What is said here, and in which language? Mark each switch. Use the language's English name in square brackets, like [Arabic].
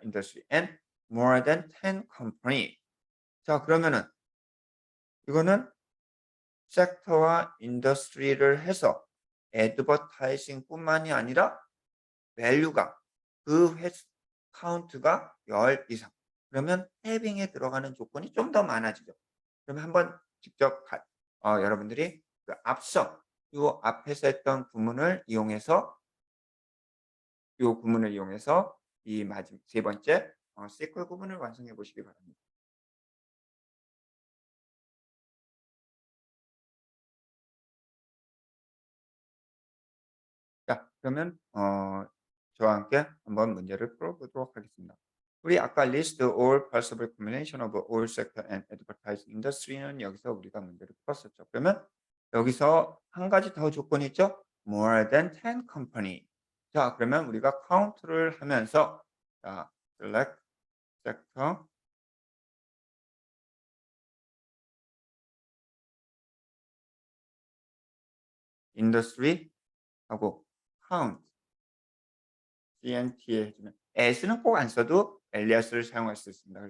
[English] industry and more than 10 company. [Korean] 자, 그러면은 이거는 섹터와 인더스트리를 해서 애드버타이징뿐만이 아니라 밸류가 그 횟수 카운트가 10 이상. 그러면 해빙에 들어가는 조건이 좀 더 많아지죠. 그러면 한번 직접 여러분들이 그 앞서 요 앞에서 했던 구문을 이용해서 요 구문을 이용해서 이 마지막 세 번째 시퀄 구문을 완성해 보시기 바랍니다. 자, 그러면 저와 함께 한번 문제를 풀어보도록 하겠습니다. 우리 아까 [English] list all possible combination of all sector and advertising industry는 [Korean] 여기서 우리가 문제를 풀었었죠. 그러면 여기서 한 가지 더 조건이 있죠. [English] more than 10 company. [Korean] 자, 그러면 우리가 카운트를 하면서 자, select sector, industry 하고 count, CNT에 해주면 as는 꼭 안 써도 alias를 사용할 수 있습니다.